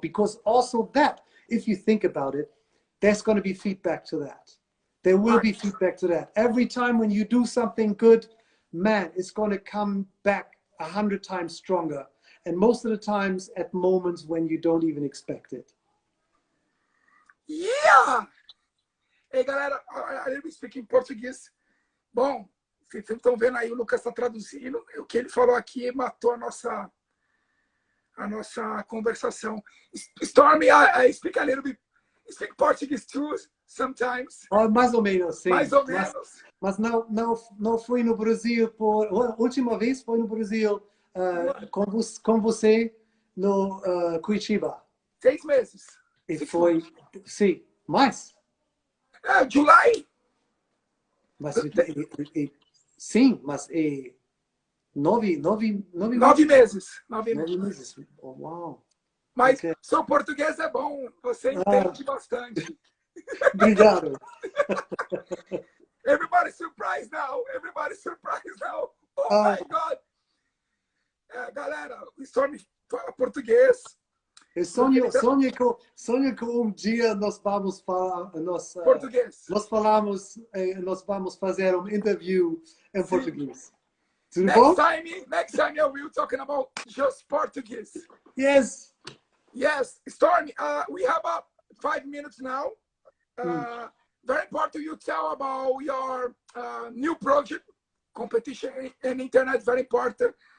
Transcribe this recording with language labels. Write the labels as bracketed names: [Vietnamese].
[English] Because also that, if you think about it, there's going to be feedback to that. There will be feedback to that. Every time when you do something good, man, it's going to come back 100 times stronger. And most of the times at moments when you don't even expect it. Yeah! [Portuguese] Ei, galera, ele me explica em português. Bom, vocês estão vendo aí, o Lucas está traduzindo. O que ele falou aqui matou a nossa conversação. [English] Stormy, I speak a little bit. Speak Portuguese too, sometimes. [Portuguese] Mais ou menos, sim. Mais ou menos. Mas não fui no Brasil a última vez foi no Brasil com você no Curitiba. 6 meses. E foi, sim, mais. [English] July. [Portuguese] Mas sim, mas 9 meses. 9 meses. Oh, wow. Mas seu português é bom, você entende bastante. Obrigado. [English] Everybody's surprised now. Everybody's surprised now. Oh my God. [Portuguese] Galera, o Storm fala português. Eu sonho que dia nós vamos falar português. Nós vamos fazer interview em português. Tudo [English] next [Portuguese] bom? [English] Next time I will talking about just Portuguese. Yes. Yes, Stormy, we have 5 minutes now. Very important you tell about your new project, competition and internet, very important.